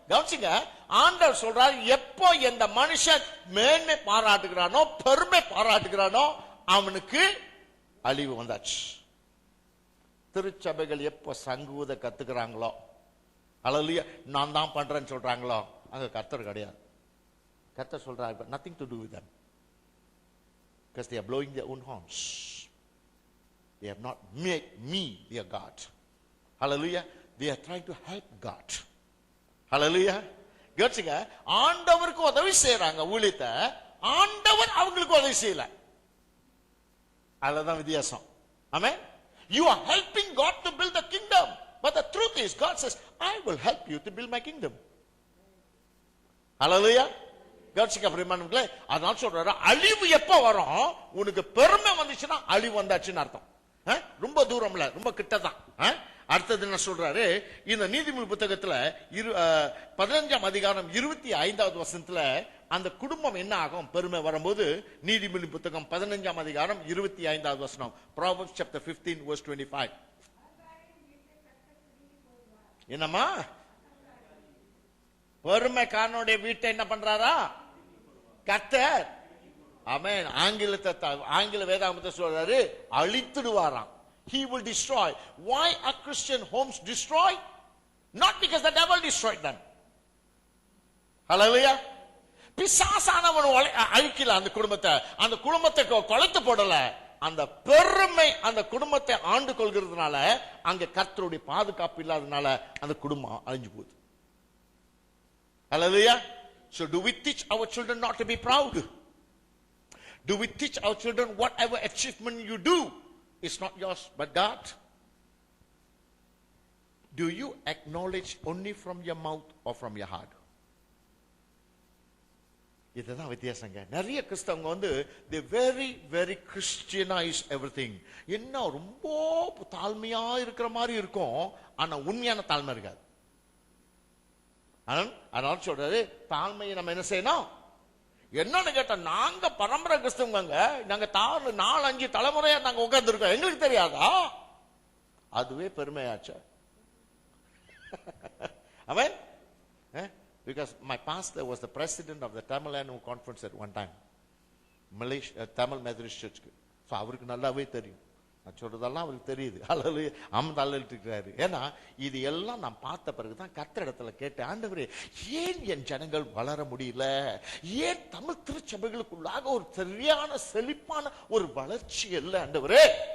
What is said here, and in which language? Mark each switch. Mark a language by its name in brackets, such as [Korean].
[Tamil] கவனிங்க, ஆண்டவர் சொல்றார், எப்போ இந்த மனுஷன் மேன்மை பாராட்டுகிறானோ, பெருமை பாராட்டுகிறானோ, அவனுக்கு அழிவு வந்தாச்சு. திருச்சபைகள் எப்போ சங்கூத கத்துக்கிறாங்களோ, ஹalleluya, நான் தான் பண்றேன்னு சொல்றாங்களோ, அங்க கர்த்தர் கிடையாது. கர்த்தர் சொல்றாரு, [English] nothing to do with them, because they are blowing their own horns. They have not made me their God. Hallelujah. They are trying to help God. Hallelujah. [Tamil] கவனிங்க, ஆண்டவருக்கு உதவி செய்யறாங்க ஊழியத்தை, ஆண்டவர் அவங்களுக்கு உதவி செய்யல. அதுதான் வித்தியாசம். ஆமென். [English] You are helping God to build the kingdom, but the truth is God says, I will help you to build my kingdom. Hallelujah. [Tamil] கவனிங்க பிரியமானவர்களே, அதனால சொல்றாரு, அழிவு எப்ப வரும்? உனக்கு பெருமை வந்துச்சுன்னா அழிவு வந்தாச்சுன்னு அர்த்தம். ரொம்ப தூரம்ல, ரொம்ப கிட்டதான். அடுத்தது என்ன சொல்றாரு? இந்த நீதிமொழி புத்தகத்துல 15ஆம் அதிகாரம் 25வது வசனத்துல அந்த குடும்பம் என்ன ஆகும் பெருமை வரும்போது? நீதிமொழி புத்தகம் 15ஆம் அதிகாரம் 25வது வசனம். [English] Proverbs chapter 15 verse 25. [Tamil] என்னம்மா? பெருமைக்காரனுடைய வீட்டை என்ன பண்றாரா? கர்த்தர். ஆமென். ஆங்கில வேதாகமத்தை சொல்றாரு, அழித்துடுவாராம். [English] He will destroy. Why are Christian homes destroyed? Not because the devil destroyed them. Hallelujah. [Tamil] பிசாசானவன் அழிக்கல அந்த குடும்பத்தை, அந்த குடும்பத்தை கொலைத்து போடல. அந்த பெருமை அந்த குடும்பத்தை ஆண்டு கொள்கிறதுனால, அங்க கர்த்தருடைய பாதுகாப்பு இல்லாதனால அந்த குடும்பம் அழிஞ்சு போகுது. [English] Hallelujah. So do we teach our children not to be proud? Do we teach our children whatever achievement you do, it's not yours but God? Do you acknowledge only from your mouth or from your heart? [Tamil] இதுதான் வித்தியாசங்க. நிறைய கிறிஸ்தவங்க வந்து [English] they very very Christianize everything. [Tamil] என்ன ரொம்ப தாழ்மையா இருக்கிற மாதிரி இருக்கும், ஆனா உண்மையான தாழ்மை இருக்காது. அதனால சொல்றாரு, தாழ்மையை நம்ம என்ன செய்யணும்? என்னன்னு கேட்டா, நாங்க பரம்பரை கிறிஸ்தவங்க, நாங்க 4-5 தலைமுறையா நாங்க உட்கார்ந்து இருக்கோம், எங்களுக்கு தெரியாதா? அதுவே பெருமையாச்சு. அவன் [English] because my pastor was the president of the Tamil Annual Conference at one time, Malaysia Tamil Methodist Church. [Tamil] So அவருக்கு நல்லாவே தெரியும், நான் சொல்றதெல்லாம் அவருக்கு தெரியுது. அல்லது அமர்ந்தாளிட்டு இருக்கிறாரு. ஏன்னா இது எல்லாம் நான் பார்த்த பிறகுதான் கர்த்தர் இடத்துல கேட்டு, ஆண்டவரே, ஏன் என் ஜனங்கள் வளர முடியல? ஏன் தமிழ் திருச்சபைகளுக்குள்ளாக ஒரு சரியான செழிப்பான ஒரு வளர்ச்சி இல்லை ஆண்டவரே?